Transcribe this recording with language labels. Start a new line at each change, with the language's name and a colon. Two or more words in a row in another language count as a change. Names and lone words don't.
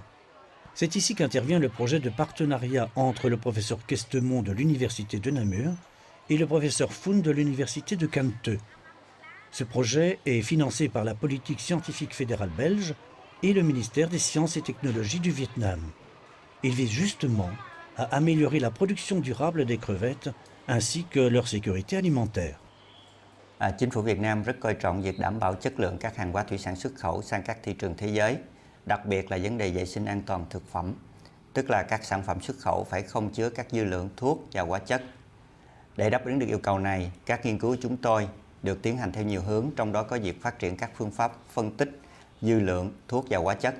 French: C'est ici qu'intervient le projet de partenariat entre le professeur Questemont de l'Université de Namur et le professeur Phuong de l'Université de Can Tho. Ce projet est financé par la politique scientifique fédérale belge et le ministère des Sciences et Technologies du Vietnam. Il vise justement à améliorer la production durable des crevettes ainsi que leur sécurité alimentaire.
Vietnamese: Chính phủ Việt Nam rất coi trọng việc đảm bảo chất lượng các hàng hóa thủy sản xuất khẩu sang các thị trường thế giới, đặc biệt là vấn đề vệ sinh an toàn thực phẩm, tức là các sản phẩm xuất khẩu phải không chứa các dư lượng thuốc và hóa chất. Để đáp ứng được yêu cầu này, các nghiên cứu của chúng tôi được tiến hành theo nhiều hướng, trong đó có việc phát triển các phương pháp phân tích dư lượng thuốc và hóa chất.